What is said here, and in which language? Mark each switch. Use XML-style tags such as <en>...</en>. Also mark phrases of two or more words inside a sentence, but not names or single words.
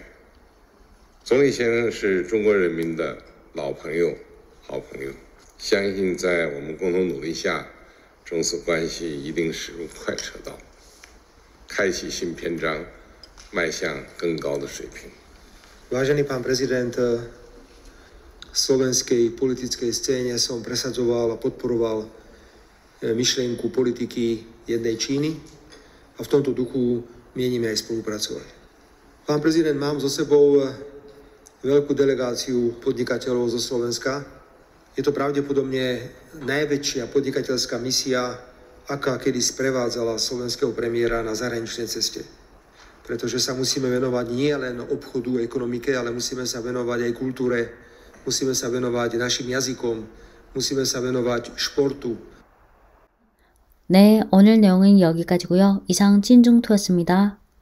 <zh>总理先生是中国人民的老朋友、好朋友，相信在我们共同努力下，中斯关系一定驶入快车道，开启新篇章，迈向更高的水平。</zh> <sk>Vážený pán prezident, v slovenskej politickej scéne som presadzoval a podporoval myšlienku politiky jednej Číny a v tomto duchu mienime aj spolupracovať. Pán prezident, mám so sebou veľkú delegáciu podnikateľov zo Slovenska. Je to pravdepodobne najväčšia podnikateľská misia, aká kedy sprevádzala slovenského premiéra na zahraničnej ceste. Pretože sa musíme venovať nie len obchodu, ekonomike, ale musíme sa venovať aj kultúre, musíme sa venovať našim jazykom, musíme sa venovať športu.</sk> <ko>네, 오늘 내용은 여기까지고요. 이상 찐중투였습니다.</ko>